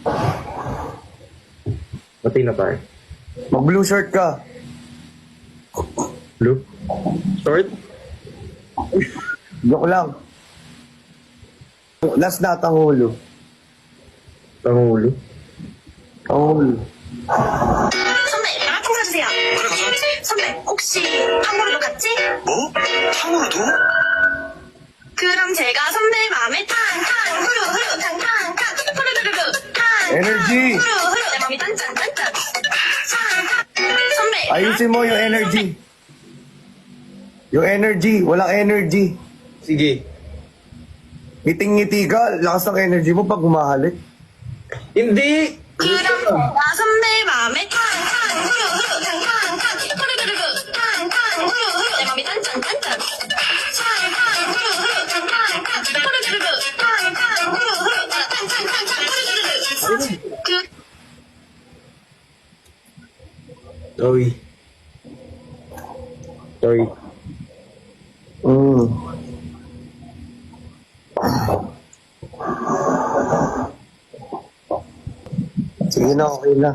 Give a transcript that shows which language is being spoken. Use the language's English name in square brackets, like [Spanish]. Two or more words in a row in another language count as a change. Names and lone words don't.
[Filipino] Pati na pa. Mag- [English] blue shirt [Filipino] ka. [English] Blue? Short? [Filipino] Joke lang. Last na, Tangulo. Pangulo? Tangulo. [Korean] 선배, 라틴 사주세요. 그래 가자. 선배, 혹시 탕후루도 같지? 뭐? 탕후루도? 그럼 제가 선배 마음에 탕후루 후루 탕탕탕 후루루루루 Energy! 후루 내 마음이 딴짠딴짠 선배 [Filipino] Ayusin mo yung energy. Yung energy. Walang energy. Sige. Ngiting-ngiti ka. Lakas ng energy mo pag humahalik. Hindi! [Korean] 그럼 제가 선배 마음에 탕후루 후루 탕탕탕 후루루루루 탕후루 후루 내 마음이 딴짠딴짠 후루 후루 탕탕탕 후루루루 후루 후루 탕탕탕 후루루루 [Filipino] Sorry. Sorry. Mm. Sige na, okay na.